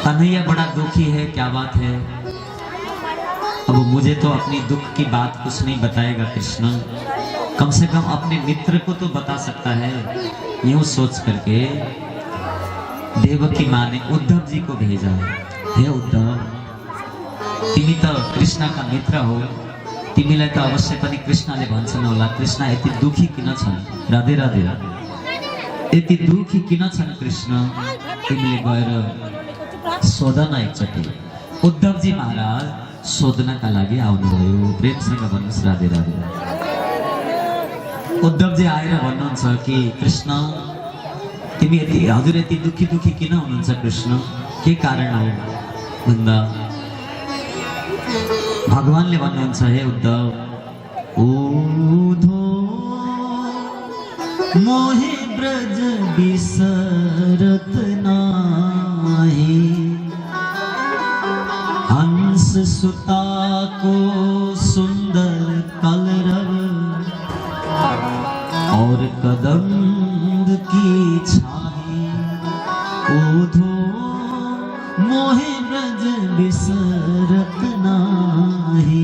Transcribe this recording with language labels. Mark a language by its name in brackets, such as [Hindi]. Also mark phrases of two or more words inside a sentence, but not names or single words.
[Hindi] कन्हैया बड़ा दुखी है, क्या बात है? अब मुझे तो अपनी दुख की बात कुछ नहीं बताएगा कृष्ण, कम से कम अपने मित्र को तो बता सकता है। यूं सोच करके देवकी माँ ने उद्धव जी को भेजा, हे उद्धव, [Nepali] तिमी त कृष्ण का मित्र हो, तिमीलाई त अवश्य पनि कृष्णले भन्छन् होला, कृष्ण यति दुखी किन छन्? राधे राधे। यति दुखी किन छन् कृष्ण? तिमीले गएर सोध न एकचोटि। उद्धव जी महाराज सोध्नका लागि आउनुभयो। प्रेमसँग भन्नुहोस् राधे राधे। उद्धव जी आएर भन्नुहुन्छ कि कृष्ण, तिमी हजुर यति दुखी दुखी किन हुनुहुन्छ कृष्ण? के कारण हो भन्दा भगवानले भन्नुहुन्छ, हे उद्धव, [Braj] ऊधो मोहे ब्रज बिसरत नाही, हंस सुता को सुंदर कलरव, और कदम्ब की छाही, ऊधो मोहे ब्रज बिसरत नाही।